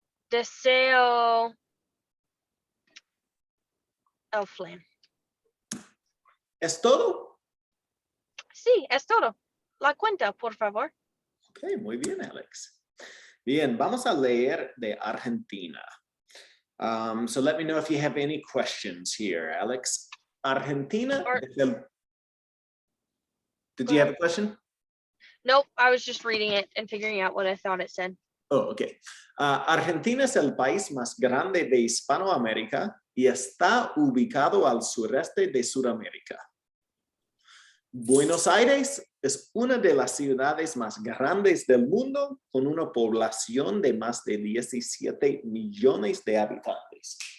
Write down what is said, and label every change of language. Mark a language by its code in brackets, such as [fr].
[es] Deseo el flan. ¿Es todo? Sí, es todo. La cuenta, por favor. Ok, muy bien, Alex. Bien, vamos a leer de Argentina. [en] So let me know if you have any questions here, Alex. [es] Argentina. [en] Did you have a question? Nope, I was just reading it and figuring out what I thought it said. Oh, ok. [es] Argentina es el país más grande de Hispanoamérica y está ubicado al sureste de Sudamérica. Buenos Aires es una de las ciudades más grandes del mundo con una población de más de 17 millones de habitantes.